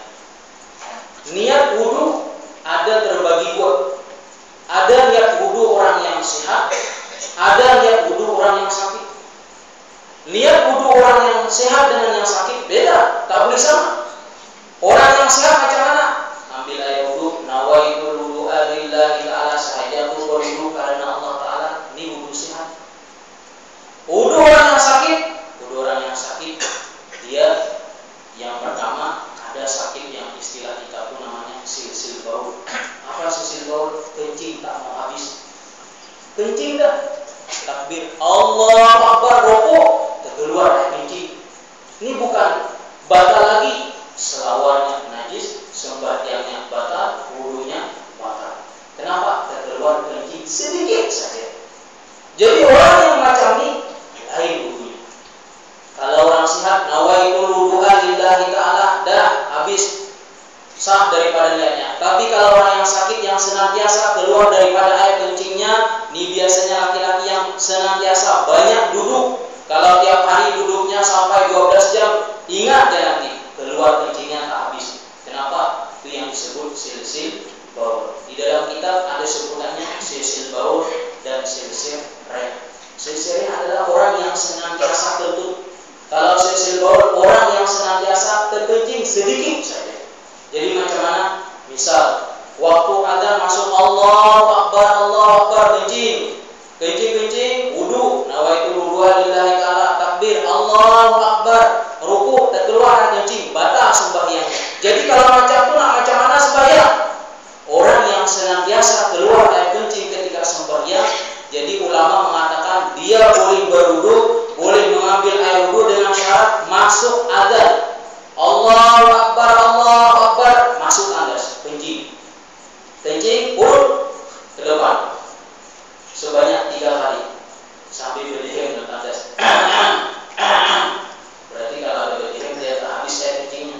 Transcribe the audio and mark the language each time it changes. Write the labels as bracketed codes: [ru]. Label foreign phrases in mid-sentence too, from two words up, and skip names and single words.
[ms] Niat wudu ada terbagi 2. Ada niat wudu orang yang sehat, ada niat wudu orang yang sakit. Niat wudu orang yang sehat dengan yang sakit beda, tak boleh sama. Orang yang sehat macam mana? Ambil air wudu, [ar] نويت الوضوء لله تعالى, [ms] sahaja tu berwudu karena Allah Ta'ala. Ini wudu sehat. Wudu orang yang sakit, dia yang pertama ada sakit yang istilah kita pun namanya [ar] سلس البول. [ms] Apa [ar] سلس البول? [ms] Kencing tak mau habis. Kencing dah. Takbir [ar] الله أكبر, [ms] rokok, terkeluar air kencing. Ini bukan batal lagi. Selawatnya najis, sembahyangnya batal, wudunya batal. Kenapa? Terkeluar kencing sedikit saja. Jadi orang yang macam ini lain wudunya. Kalau orang sehat, [ar] نويت الوضوء لله تعالى, [ms] dah habis, sah daripada niatnya. Tapi kalau orang yang sakit yang senantiasa keluar daripada air kencingnya, ini biasanya laki-laki yang senantiasa banyak duduk. Kalau tiap hari duduknya sampai 12 jam, ingat ya nanti keluar kencingnya tak habis. Kenapa? Itu yang disebut [ar] سلس البول. [ms] Di dalam kitab ada sebutannya silsil baul dan [ar] سلس الريح. [ms] Silsil adalah orang yang senantiasa kentut. Kalau [ar] سلس البول [ms] orang yang senantiasa terkencing sedikit saja. Jadi macam mana? Misal waktu adzan masuk [ar] الله أكبر [ms] kencing, wudu, [ar] نويت الوضوء لله تعالى, [ms] takbir [ar] الله أكبر, [ms] ruku, terkeluar kencing, batal sembahyangnya. Jadi kalau macam itu nak macam mana sembahyang? Orang yang senantiasa keluar air kencing ketika sembahyang, jadi ulama mengatakan dia boleh berwudu, boleh mengambil air wudu dengan syarat masuk adzan. [ar] الله أكبر, [ms] masuk adzan, kencing, urut ke depan sebanyak 3 kali sambil berdiri dan atas. Berarti kalau ada berdiri dia tak habis air kencingnya.